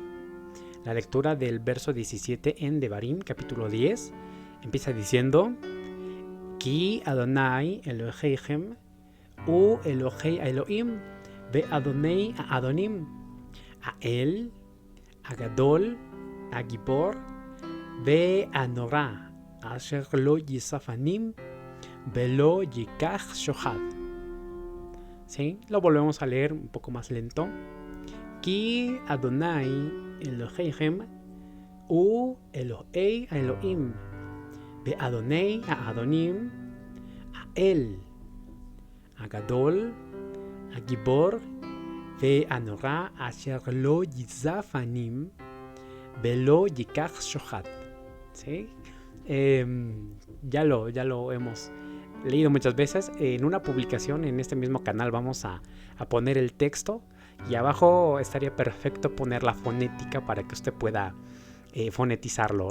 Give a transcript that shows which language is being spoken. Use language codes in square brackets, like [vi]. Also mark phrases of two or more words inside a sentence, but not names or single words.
[es] La lectura del verso 17 en Devarim, capítulo 10, empieza diciendo: [he] כי אדוני אלוהיכם הוא אלוהי האלוהים ואדוני האדונים, האל, הגדול, הגבור, והנורא, אשר לא ישא פנים, ולא יקח שחד. [es] ¿sí? Lo volvemos a leer un poco más lento. [he] כי אדוני אלוהיכם הוא אלוהי האלוהים ואדוני האדונים האל הגדול הגבור והנורא אשר לא ישא פנים ולא יקח שחד. [es] ¿Sí? Ya lo hemos leído muchas veces. En una publicación en este mismo canal vamos a poner el texto y abajo estaría perfecto poner la fonética para que usted pueda fonetizarlo.